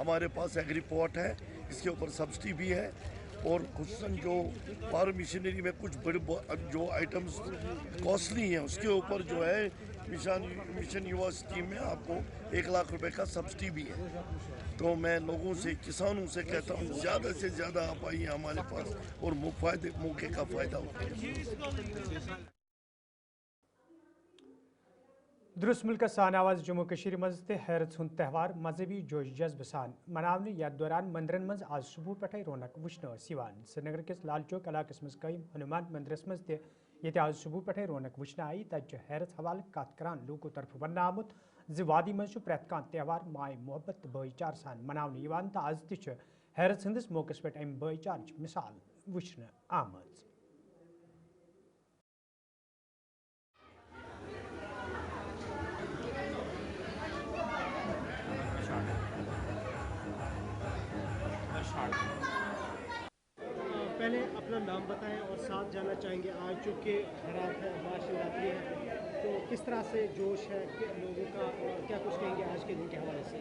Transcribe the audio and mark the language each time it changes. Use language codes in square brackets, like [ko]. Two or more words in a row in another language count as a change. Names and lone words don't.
[hi] हमारे पास एग्रीपोर्ट है, इसके ऊपर सब्सिडी भी है और खुसूसन जो [en] farm machinery [hi] में कुछ बड़े जो [en] items costly [hi] हैं उसके ऊपर जो है मिशन युवा स्कीम में आपको 1 लाख रुपए का सब्सिडी भी है। तो मैं लोगों से, किसानों से कहता हूँ ज़्यादा से ज़्यादा आप आइए हमारे पास और मौके का फ़ायदा उठाइए। [ks] दुरुस्त मुल्क सान आवाज जम्मू कश्मीर मज ते हैरत हुंद त्यौहार मजहबी जोश जज्ब सान मनावने यथ दौरान मंदिरन मज आज सुबह पे रौनक वुचन श्रीनगर किस लाल चौक इलाकस मज कईम हनुमान मंदिरस मज ते ये आज सुबह पे रौनक वुचन आई तत हैरत हवाले कत करान लोगों तरफ वन आमुत वादी मज प्रत कह त्यौहार माय मोहब्बत भाईचार सान मनावने तो आज तह हैरत हंदिस मौकस पे अम भाईचार मिसाल वुचन आमज। [hi] पहले अपना नाम बताएं और साथ जानना चाहेंगे आज चूँकि रात है, महाशिवरात्रि है, तो किस तरह से जोश है लोगों का और क्या कुछ कहेंगे आज के दिन के हवाले से?